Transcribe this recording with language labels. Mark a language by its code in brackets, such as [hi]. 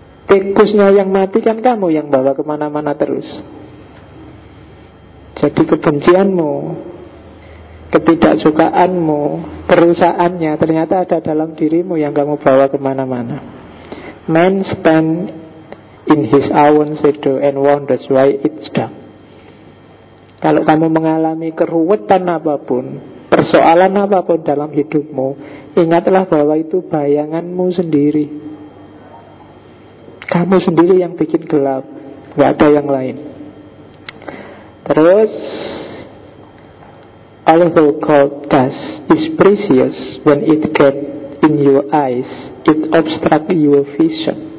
[id] Tikusnya yang mati kan kamu yang bawa kemana-mana terus. Jadi kebencianmu, ketidaksukaanmu, kerusakannya ternyata ada dalam dirimu yang kamu bawa kemana-mana. [en] Man stand in his own shadow and wonders why it's dark. [id] Kalau kamu mengalami keruwetan apapun, persoalan apapun dalam hidupmu, ingatlah bahwa itu bayanganmu sendiri. Kamu sendiri yang bikin gelap, gak ada yang lain. [en] Terus, a little gold dust is precious when it gets in your eyes. It obstructs your vision.